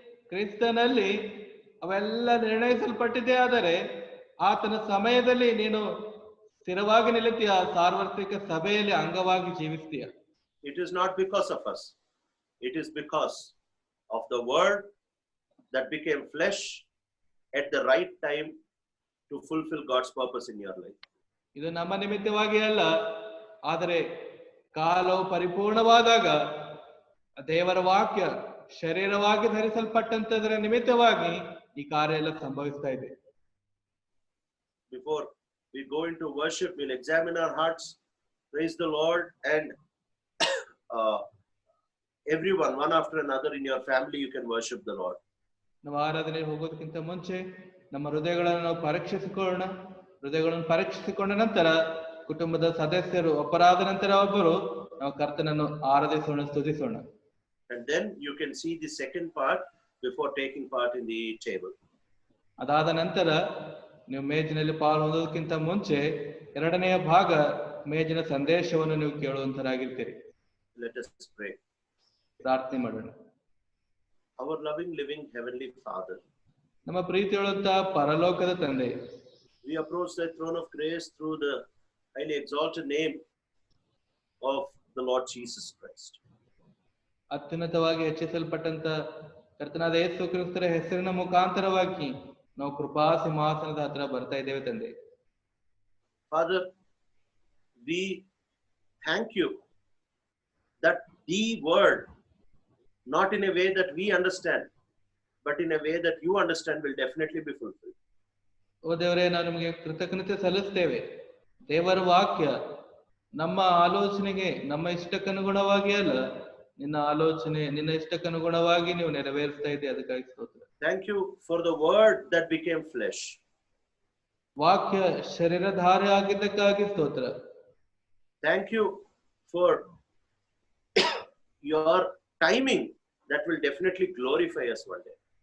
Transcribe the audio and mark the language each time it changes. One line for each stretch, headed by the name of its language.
Kannada: ಕ್ರಿಸ್ತನಲ್ಲಿ ಅವೆಲ್ಲ ನಿರ್ಣಯಿಸಲ್ಪಟ್ಟಿದೆ. ಆದರೆ ಆತನ ಸಮಯದಲ್ಲಿ ನೀನು ಸ್ಥಿರವಾಗಿ ನಿಲ್ಲುತ್ತೀಯ, ಸಾರ್ವತ್ರಿಕ ಸಭೆಯಲ್ಲಿ ಅಂಗವಾಗಿ ಜೀವಿಸ್ತೀಯ.
English: It is not because of us. It is because of the word that became flesh at the right time to fulfill God's purpose in your life.
Kannada: ಇದು ನಮ್ಮ ನಿಮಿತ್ತವಾಗಿ ಅಲ್ಲ, ಆದರೆ ಕಾಲವು ಪರಿಪೂರ್ಣವಾದಾಗ ದೇವರ ವಾಕ್ಯ ಶರೀರವಾಗಿ ಧರಿಸಲ್ಪಟ್ಟಂತದರ ನಿಮಿತ್ತವಾಗಿ ಈ ಕಾರ್ಯ ಎಲ್ಲ ಸಂಭವಿಸ್ತಾ ಇದೆ.
English: Before we go into worship, we'll examine our hearts. Praise the Lord. And everyone, one after another in your family, you can worship the Lord.
Kannada: ನಾವು ಆರಾಧನೆ ಹೋಗೋದಕ್ಕಿಂತ ಮುಂಚೆ ನಮ್ಮ ಹೃದಯಗಳನ್ನು ನಾವು ಹೃದಯಗಳನ್ನು ಪರೀಕ್ಷಿಸಿಕೊಂಡ ನಂತರ ಕುಟುಂಬದ ಸದಸ್ಯರು ಒಬ್ಬರಾದ ನಂತರ ಒಬ್ಬರು ನಾವು ಕರ್ತನನ್ನು ಆರಾಧಿಸೋಣ, ಸ್ತುತಿಸೋಣ.
English: And then you can see the second part before taking part in the table.
Kannada: ಅದಾದ ನಂತರ ನೀವು ಮೇಜಿನಲ್ಲಿ ಪಾಲು ಹೊಂದೋದಕ್ಕಿಂತ ಮುಂಚೆ ಎರಡನೆಯ ಭಾಗ ಮೇಜಿನ ಸಂದೇಶವನ್ನು ನೀವು ಕೇಳುವಂತರಾಗಿರ್ತೀರಿ.
English: Let us pray.
Kannada: ಪ್ರಾರ್ಥನೆ ಮಾಡೋಣ.
English: Our loving, living Heavenly Father,
Kannada: ನಮ್ಮ ಪ್ರೀತಿಯುಳ್ಳಂತ ಪರಲೋಕದ ತಂದೆ,
English: we approach the throne of grace through the highly exalted name of the Lord Jesus Christ.
Kannada: ಅತ್ಯುನ್ನತವಾಗಿ ಹೆಚ್ಚಿಸಲ್ಪಟ್ಟಂತ ಕರ್ತನಾದ ಯೇಸು ಕ್ರಿಸ್ತರ ಹೆಸರಿನ ಮುಖಾಂತರವಾಗಿ ನಾವು ಕೃಪಾ ಸಿಂಹಾಸನದ ಹತ್ರ ಬರ್ತಾ ಇದ್ದೇವೆ ತಂದೆ.
English: Father, we thank you that the word, not in a way that we understand, but in a way that you understand, will definitely be fulfilled.
Kannada: ಓ ದೇವರೇ, ನಾವು ನಿಮಗೆ ಕೃತಜ್ಞತೆ ಸಲ್ಲಿಸ್ತೇವೆ. ದೇವರ ವಾಕ್ಯ ನಮ್ಮ ಆಲೋಚನೆಗೆ, ನಮ್ಮ ಇಷ್ಟಕ್ಕನುಗುಣವಾಗಿ ಅಲ್ಲ, ನಿನ್ನ ಆಲೋಚನೆ, ನಿನ್ನ ಇಷ್ಟಕ್ಕನುಗುಣವಾಗಿ ನೀವು ನೆರವೇರಿಸ್ತಾ ಇದ್ದೀಯ. ಅದಕ್ಕಾಗಿ ಸ್ತೋತ್ರ.
English: Thank you for the word that became flesh.
Kannada: ವಾಕ್ಯ ಶರೀರಧಾರಿ ಆಗಿದ್ದಕ್ಕಾಗಿ ಸ್ತೋತ್ರ.
English: Thank you for your timing that will definitely glorify us one day.